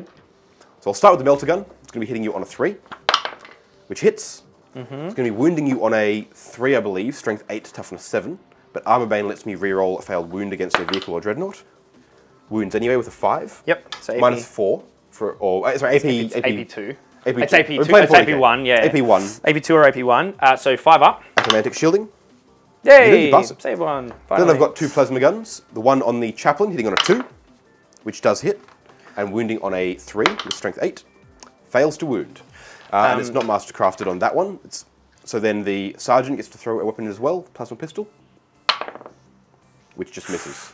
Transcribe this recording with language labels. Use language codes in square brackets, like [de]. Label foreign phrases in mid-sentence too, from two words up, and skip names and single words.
[en] So I'll start with the melter gun. It's going to be hitting you on a 3, which hits. It's going to be wounding you on a 3, I believe, strength 8, toughness 7. But Armor Bane lets me reroll a failed wound against a vehicle or dreadnought. Wounds anyway with a 5. Yep. So AP. Minus 4 for, sorry, AP2. AP2. It's AP2. AP2. It's AP1, yeah. AP1. AP2 or AP1. So 5 up. Romantic shielding. Yay! Save one. Finally. Then I've got 2 plasma guns. The one on the chaplain hitting on a 2, which does hit, and wounding on a 3 with strength 8. Fails to wound. And it's not mastercrafted on that one. So then the sergeant gets to throw a weapon as well, plasma pistol, which just misses.